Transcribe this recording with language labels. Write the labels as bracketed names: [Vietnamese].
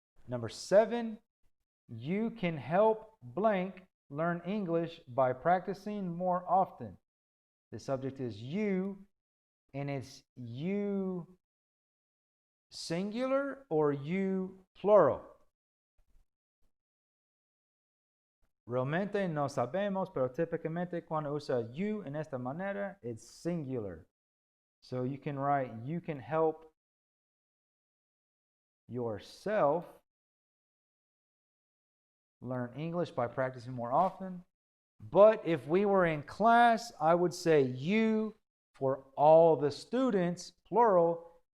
[English] Number 7, you can help blank learn English by practicing more often. The subject is you, and it's you singular or you plural. [Spanish] Realmente no sabemos, pero típicamente cuando usa you en esta manera, [English] it's singular. So you can write, you can help yourself learn English by practicing more often. But if we were in class, I would say you for all the students, plural.